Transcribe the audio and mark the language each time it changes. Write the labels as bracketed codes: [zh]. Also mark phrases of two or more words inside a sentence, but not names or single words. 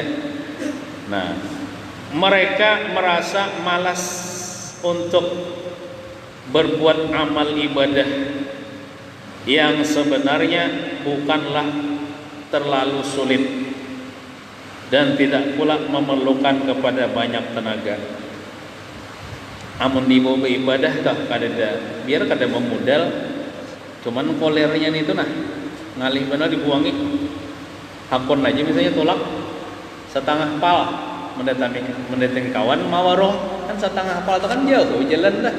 [id] Nah, mereka merasa malas untuk berbuat amal ibadah yang sebenarnya bukanlah terlalu sulit dan tidak pula memerlukan kepada banyak tenaga. [bjn] Amun dibawa beribadah kah kada biar kada memodal, cuman kolernya itu nah ngalih benar dibuangi. Hakun aja misalnya tolak setengah pal mendatangi kawan mau warung kan setengah pal itu kan jauh jalan dah.